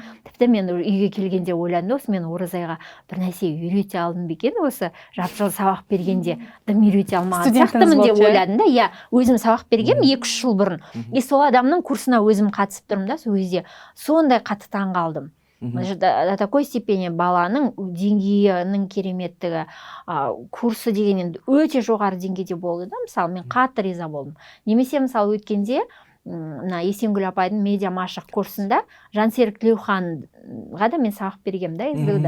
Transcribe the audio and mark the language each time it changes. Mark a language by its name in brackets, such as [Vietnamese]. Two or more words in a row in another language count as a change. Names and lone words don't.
[Kazakh] Тіпті мен үйге келгенде ойландым, осы мен Оразайға бір нәрсе үйрете алдым бекен, осы жарты жыл сабақ бергенде дым үйрете алмаған сияқтымын деп ойладым да. Өзім сабақ бергем 2-3 жыл бұрын. Сол адамның курсына өзім қатысып тұрмын да, сол кезде сондай қатты таң қалдым. [Russian] До такой степени [Kazakh] баланың деңгейінің кереметтігі, курсы деген өте жоғары деңгейде болды да. Мысалы, мен қатты риза болдым. Немесе мысалы өткенде мына Есенгүл апайдың медиа машық курсында Жансерік Тілеуханға да мен сабақ бергем да СДУ-да.